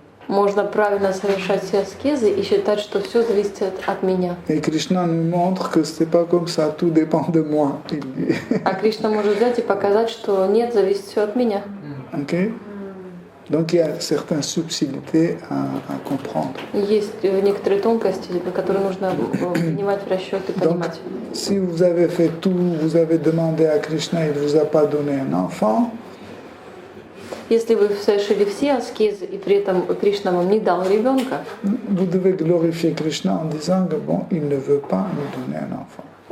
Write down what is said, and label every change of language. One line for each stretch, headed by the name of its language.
Russian: Можно правильно совершать все аскезы и считать, что все зависит от меня.
French: Et Krishna nous montre que c'est pas comme ça, tout dépend de moi.
Russian: А Кришна может взять и показать, что нет, зависит все от меня. Okay?
French: Donc il y a certaines subtilités à comprendre.
Russian: Есть некоторые тонкости, которые нужно принимать в расчет и понимать.
French: Si vous avez fait tout, vous avez demandé à Krishna, il ne vous a pas donné un enfant.
Russian: Если вы совершили все аскезы и при этом Кришна вам не дал ребенка,
French: Vous devez glorifier Krishna en disant que bon, il ne veut pas nous donner un enfant.